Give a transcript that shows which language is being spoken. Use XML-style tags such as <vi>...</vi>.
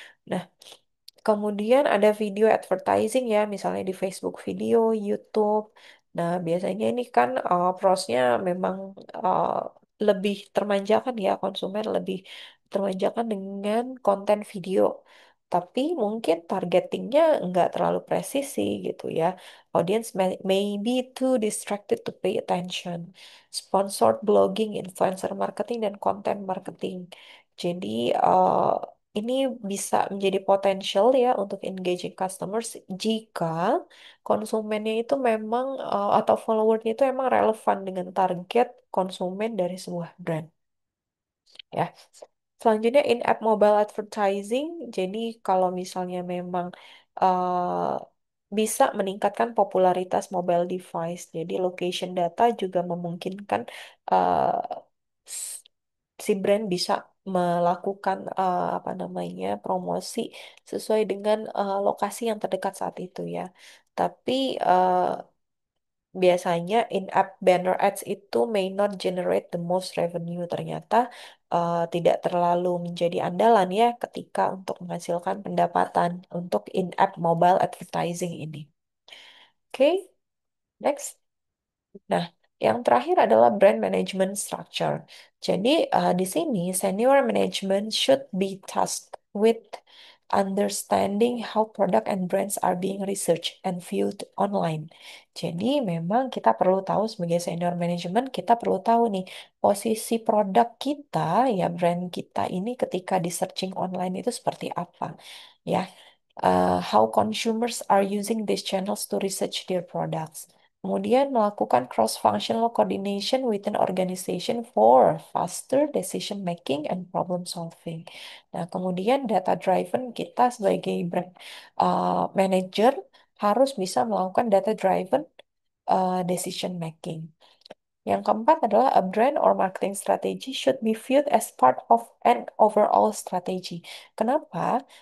<id>Nah, kemudian ada video advertising ya, misalnya di Facebook video, YouTube. Nah, biasanya ini kan prosnya memang uh, lebih termanjakan ya, konsumen lebih termanjakan dengan konten video. Tapi mungkin targetingnya nggak terlalu presisi gitu ya.</id> <en>Audience may be too distracted to pay attention. Sponsored blogging, influencer marketing, dan content marketing.</en> <id>Jadi, ini bisa menjadi potensial ya untuk engaging customers jika konsumennya itu memang atau followernya itu emang relevan dengan target konsumen dari sebuah brand ya. Selanjutnya in-app mobile advertising. Jadi kalau misalnya memang bisa meningkatkan popularitas mobile device. Jadi location data juga memungkinkan uh, s- si brand bisa melakukan apa namanya promosi sesuai dengan lokasi yang terdekat saat itu ya. Tapi biasanya</id> <en>in-app banner ads</en> <id>itu</id> <en>may not generate the most revenue.</en> <id>Ternyata tidak terlalu menjadi andalan ya ketika untuk menghasilkan pendapatan untuk in-app mobile advertising ini. Oke, next. Nah, yang terakhir adalah brand management structure. Jadi, di sini</id> <en>senior management should be tasked with understanding how product and brands are being researched and viewed online.</en> <id>Jadi memang kita perlu tahu sebagai senior management, kita perlu tahu nih posisi produk kita, ya brand kita ini ketika di searching online itu seperti apa.</id> <en>Ya, how consumers are using these channels to research their products.</en> <id>Kemudian melakukan</id> <en>cross-functional coordination within organization for faster decision making and problem solving.</en> <id>Nah, kemudian data driven kita sebagai brand manager harus bisa melakukan data driven decision making. Yang keempat adalah</id> <en>a brand or marketing strategy should be viewed as part of an overall strategy.</en> <id>Kenapa?</id>